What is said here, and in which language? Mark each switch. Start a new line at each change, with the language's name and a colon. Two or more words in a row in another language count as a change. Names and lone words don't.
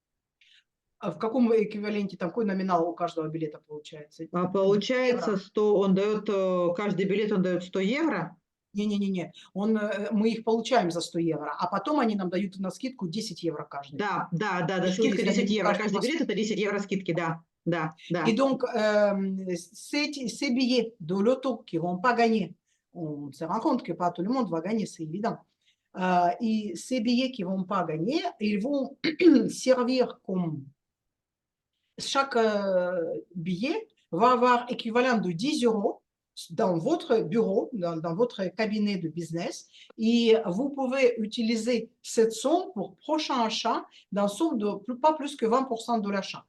Russian: В каком эквиваленте, такой номинал у каждого билета получается? Получается 100, он дает, каждый билет он дает 100 евро. Не-не-не, мы их получаем за 100 евро, а потом они нам дают на скидку 10 евро каждый. Да, скидка 10 евро. Каждый билет это 10 евро скидки, да.
French: Et donc, ces billets de loto qui ne vont pas gagner, on se rend compte que pas tout le monde va gagner, c'est évident. Et ces billets qui ne vont pas gagner, ils vont servir comme... Chaque billet va avoir équivalent de 10 € dans votre bureau, dans votre cabinet de business, et vous pouvez utiliser cette somme pour prochain achat dans somme de pas plus que 20% de l'achat.